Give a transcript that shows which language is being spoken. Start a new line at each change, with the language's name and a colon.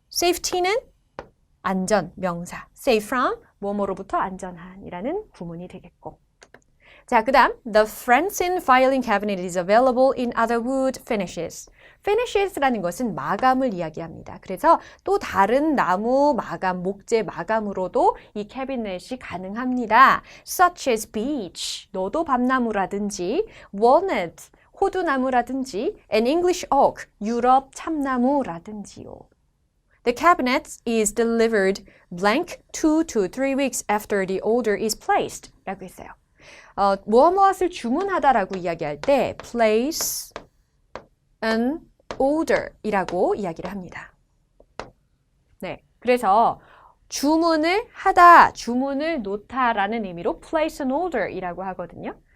Korean: safety는 안전 명사. safe from 뭐뭐로부터 안전한이라는 구문이 되겠고. 자, 그 다음
English: The Francine Filing Cabinet is available in other wood finishes.
Korean: finishes라는 것은 마감을 이야기합니다. 그래서 또 다른 나무 마감, 목재 마감으로도 이 캐비넷이 가능합니다.
English: Such as beech,
Korean: 너도 밤나무라든지
English: walnut,
Korean: 호두나무라든지
English: and English oak,
Korean: 유럽 참나무라든지요.
English: The cabinet is delivered blank 2 to 3 weeks after the order is placed.
Korean: 라고 했어요. 무엇을 주문하다라고 이야기할 때
English: place an order
Korean: 이라고 이야기를 합니다. 네, 그래서 주문을 하다, 주문을 놓다라는 의미로
English: place an order
Korean: 이라고 하거든요.